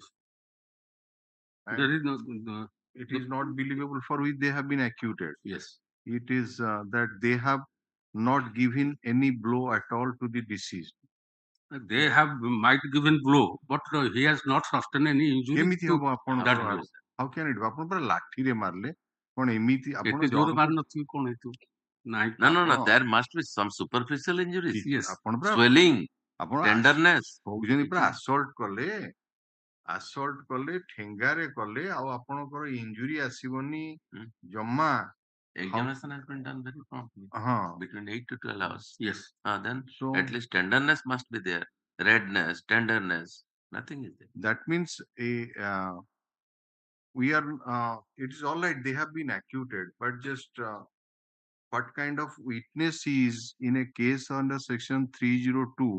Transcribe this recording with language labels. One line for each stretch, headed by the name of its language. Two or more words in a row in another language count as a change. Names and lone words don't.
English: And There is no, it is not believable for which they have been acquitted. yes. It is that they have not given any blow at all to the deceased. They have might given blow, but he has not sustained any injury.
Odia: କେମିତି
English: to
Odia: ହବ ଆପଣ
English: that blow. how can it be?
Odia: ଆପଣ ପୁରା ଲାଠିରେ ମାରିଲେ କଣ ଏମିତି ଆପଣ ଏତେ ଜୋର ମାରି ନଥିବ କଣ ହେଇଥିବ? ନାଇଁ
English: no, there must be some superficial injuries. Yes.
Odia: ଆପଣ ପୁରା
English: Swelling,
Odia: ଆପଣ
English: tenderness.
Odia: କହୁଛନ୍ତି ପୁରା assault କଲେ ଠେଙ୍ଗାରେ କଲେ ଆଉ ଆପଣଙ୍କର ଇଞ୍ଜୁରି ଆସିବନି ଜମା.
English: Examination has been done very promptly. Between 8 to 12 hours. Yes. Then So at least tenderness must be there. Redness, tenderness, nothing is there. that means we are it is all right, they have been acquitted, but just what kind of witness he is in a case under section 302?